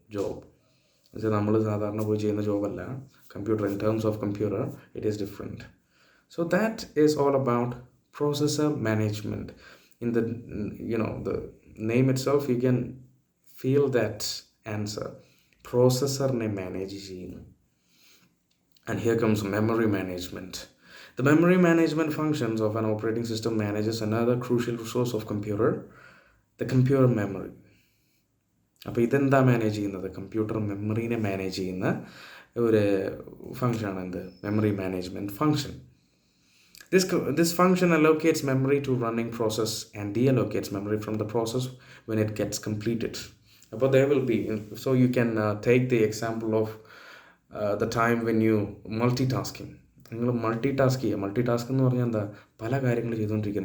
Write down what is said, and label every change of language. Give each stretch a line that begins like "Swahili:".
Malayalam: Job എന്നുവെച്ചാൽ നമ്മൾ സാധാരണ പോയി ചെയ്യുന്ന ജോബല്ല. Computer,
English: In terms of computer it is different. So that is all about processor management. In the the name itself, you can feel that answer.
Malayalam: Processor ne manage cheyunu.
English: And here comes memory management. The memory management functions of an operating system manages another crucial resource of computer, the computer memory.
Malayalam: അപ്പോൾ ഇതെന്താ manage ചെയ്യുന്നത്, computer മെമ്മറീനെ manage ചെയ്യുന്ന ഒരു ഫംഗ്ഷനാണ് എന്ത്, memory management function.
English: This function allocates memory to running process and deallocates memory from the process when it gets completed. But there will be, so you can take the example of the time when you multitasking.
Malayalam: നിങ്ങൾ multi task എന്ന് പറഞ്ഞാൽ എന്താ, പല കാര്യങ്ങൾ ചെയ്തുകൊണ്ടിരിക്കുക.